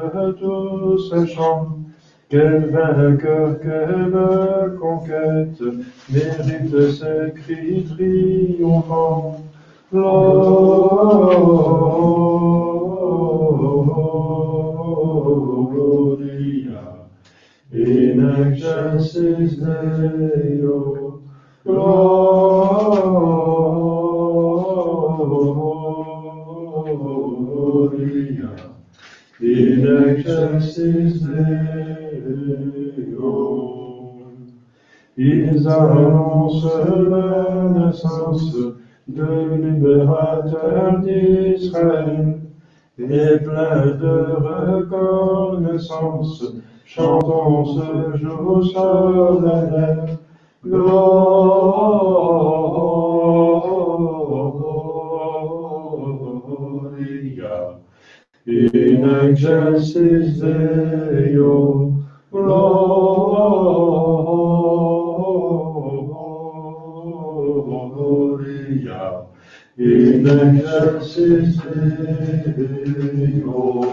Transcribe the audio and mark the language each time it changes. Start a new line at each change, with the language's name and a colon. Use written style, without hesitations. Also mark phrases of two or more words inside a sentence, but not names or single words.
French: tous ces chants. Quel vainqueur, quelle conquête mérite ces cris triomphants.
Latin: Gloria in excelsis Deo. Gloria in excelsis Deo.
French: Ils annoncent la naissance de libérateur d'Israël, et plein de reconnaissance, chantons ce jour solennel.
Latin: Gloria in excelsis Deo. Gloria in excelsis Deo.